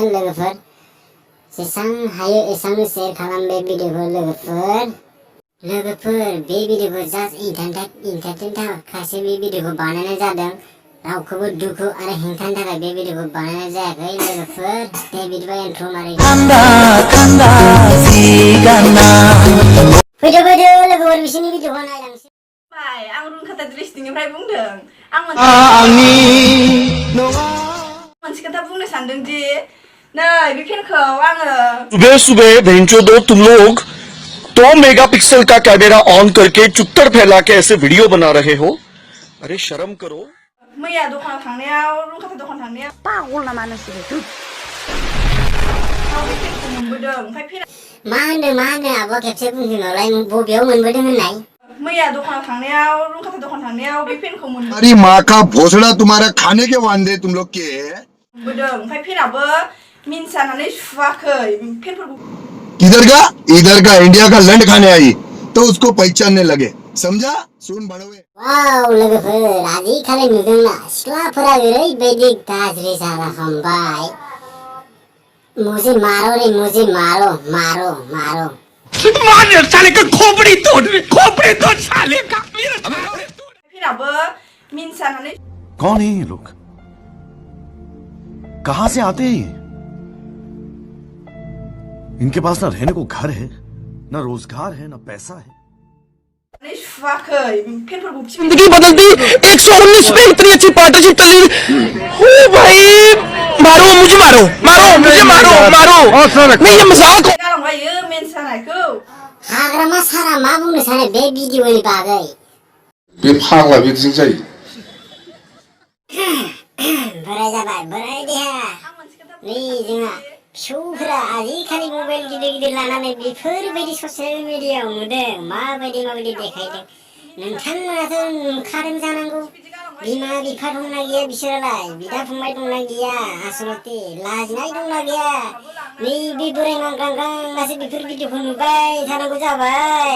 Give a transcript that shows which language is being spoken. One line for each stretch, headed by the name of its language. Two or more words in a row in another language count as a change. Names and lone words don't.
Bodo: लोगोफोर जेसां हायो एसांनो शेयार खालाम बे भिडिअखौ लोगोफोर बे भिडिअखौ
English: just entertain
Bodo: थाखायसो बे भिडिअखौ बानायनाय जादों रावखौबो दुखु आरो हेंथानि थाखाय बे भिडिअखौ बानायनाय जायाखै लोगोफोर दे बिदिबा इन्ट्र' मारै फैदो लोगोफोर बिसोरनि भिडिअखौ नायलांसै आं रुनखाथा ड्रेसनिफ्राय बुंदों आं मोनसे खोथा बुंनो सानदों दि नै बे फेनखौ आङो
Hindi: सुबह भेंचो दो तुम लोग 2 मेगापिक्सल का कैमरा ऑन करके चुट्टर फैला के ऐसे वीडियो बना रहे हो अरे शर्म करो
Bodo: मैया दखानाव थांनायाव रुनखाथा दखान थांनायाव पागल नामा नोंसोरो बे फेनखौ मोनबोदों ओमफ्राय फेना मा होनदों आब' खेबसे बुंफिनहरलाय बबेयाव मोनबोदों होननाय मैया दखानाव थांनायाव रुनखाथा दखान थांनायाव बे फेनखौ
Hindi: अरे माँ का भोसड़ा तुम्हारा खाने के वांदे तुम लोग के
Bodo: मोनबोदों ओमफ्राय फेनाबो मिन्सानानै सुवाखै फेनफोरखौ
Hindi: इधर का इंडिया का लंड खाने आई तो उसको पहचानने लगे समझा सुन बड़वे
Bodo: वाव लोगोफोर आजिखालि नुदोंना सिख्लाफोरा ओरैबायदि गाज्रि जालांबाय
Hindi: मुझे मारो रे मुझे मारो साले का खोपड़ी तोड़ साले का
Bodo: फेनाबो मिन्सानानै
Hindi: कौन है ये लोग कहां से आते हैं ये इनके पास ना रहने को घर है ना रोजगार है ना पैसा है
Bodo: सुवाखै फेनफोरखौ
Hindi: जिंदगी बदलती 119 पे इतनी अच्छी पार्टनरशिप चली ओ भाई मुझे मारो नहीं ये मजाक हो
Bodo: गालांबायो मिन्सानायखौ हाग्रामा सारा मा बुंनो सानो बे भिडिअनि बागै बे फाग्ला बिदिजों जायो बोराय जाबाय बोराय देहा नै जोंहा फिसौफोरा आजिखालि मबाइल गिदिर लानानै बेफोरबायदि
English: social media
Bodo: नुदों माबायदि देखायदों नोंथांमोनाथ' नुखादों जानांगौ बिमा बिफा दंना गैया बिसोरालाय बिदा फंबाय दंना गैया आसलते लाजिनाय दंना गैया नैबे बोराय मांग्रांगासो बेफोर भिडिअखौ नुबाय थानांगौ जाबाय